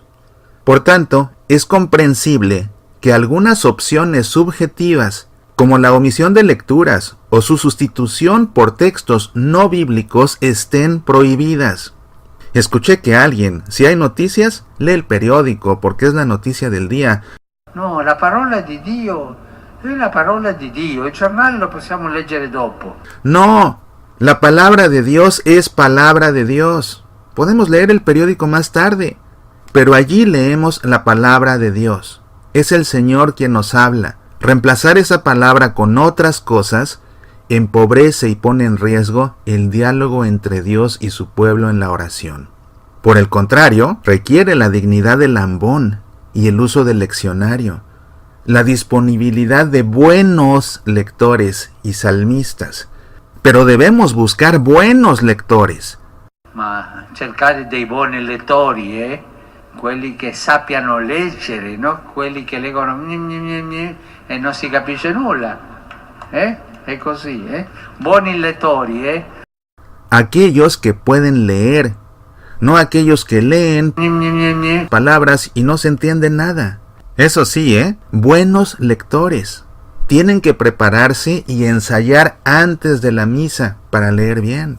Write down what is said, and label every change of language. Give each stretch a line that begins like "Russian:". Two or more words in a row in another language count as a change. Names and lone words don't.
Spanish: Por tanto, es comprensible que algunas opciones subjetivas, como la omisión de lecturas o su sustitución por textos no bíblicos, estén prohibidas. Escuché que alguien, si hay noticias, lee el periódico porque es la noticia del día.
Italian: No, la parola di Dio è la parola di Dio, il giornale lo possiamo leggere dopo.
Spanish: No, la palabra de Dios es palabra de Dios. Podemos leer el periódico más tarde, pero allí leemos la palabra de Dios. Es el Señor quien nos habla. Reemplazar esa palabra con otras cosas empobrece y pone en riesgo el diálogo entre Dios y su pueblo en la oración. Por el contrario, requiere la dignidad del ambón y el uso del leccionario, la disponibilidad de buenos lectores y salmistas. Pero debemos buscar buenos lectores.
Italian: Ma cercare dei buoni lettori, quelli che sappiano leggere, no? Quelli che leggono e non si capisce nulla, È così, Buoni lettori,
Spanish: Aquellos que pueden leer, no aquellos que leen palabras y no se entiende nada. Eso sí, buenos lectores. Tienen que prepararse y ensayar antes de la misa para leer bien.